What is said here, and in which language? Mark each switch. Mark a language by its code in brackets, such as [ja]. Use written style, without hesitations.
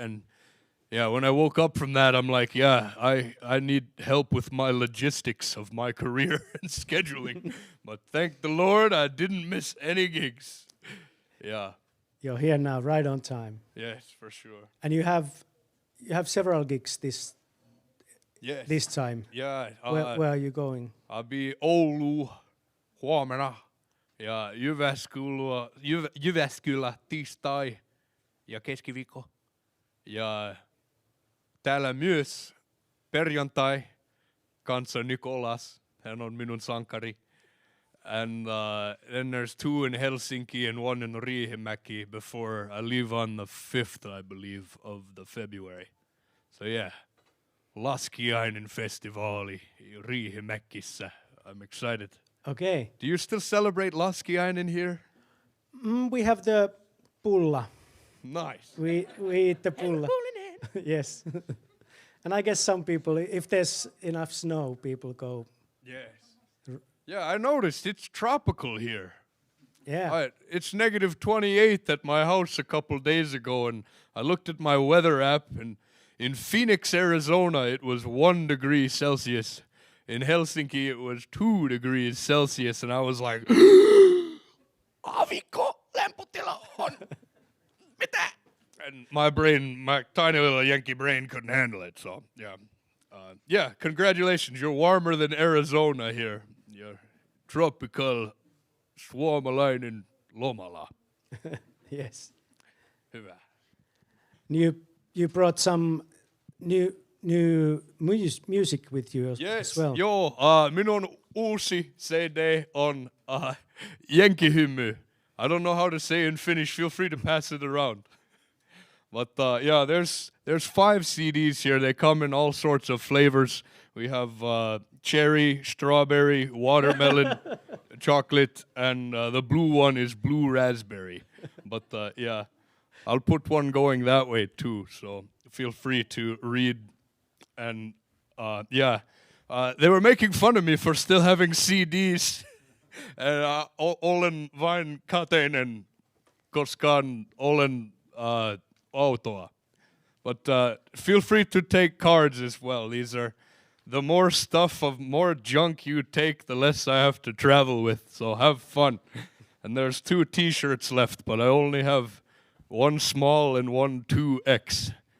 [en] And yeah, when I woke up from that, I'm like, yeah, I need help with my logistics of my career and scheduling. But thank the Lord, I didn't miss any gigs. Yeah. You're here now, right on time. Yes, for sure. And you have several gigs this time. Yeah. Where are you going? I'll be [fi] Oulu huomenna ja Jyväskylä tiistai ja keskiviikko. Ja täällä myös perjantai kanssa Nikolas. Hän on minun sankari. [en] And then there's 2 in Helsinki and 1 in Riihimäki before I leave on the 5th, I believe, of the February. So yeah, [fi] Laskiainen festivaali Riihimäkissä. [en] I'm excited. Okay. Do you still celebrate Laskiainen here? We have the pulla. Nice. We eat the pulla. Yes. And I guess some people, if there's enough snow, people go. Yes. Yeah, I noticed it's tropical here. Yeah. It's negative 28 at my house a couple days ago, and I looked at my weather app, and in Phoenix, Arizona, it was 1 degree Celsius. In Helsinki, it was 2 degrees Celsius, and I was like, [fi] Avikko, lämpötila on. Mitä? [en] And my tiny little Yankee brain couldn't handle it, so yeah. Yeah, congratulations, you're warmer than Arizona here. You're tropical [fi] suomalainen lomala. [en] Yes. [fi] Hyvä. [en] You brought some new music with you as well. [fi] Joo, minun uusi CD on Jenkihymy. [en] I don't know how to say in Finnish. Feel free to pass it around. But yeah, there's 5 CDs here. They come in all sorts of flavors. We have cherry, strawberry, watermelon, chocolate, and the blue one is blue raspberry. But yeah, I'll put one going that way too. So feel free to read. And yeah, they were making fun of me for still having CDs. And [fi] olen vain kateinen, koska olen autoa. [en] But feel free to take cards as well. These are the more junk you take, the less I have to travel with. So have fun. And there's 2 T-shirts left, but I only have 1 small and 1 2X.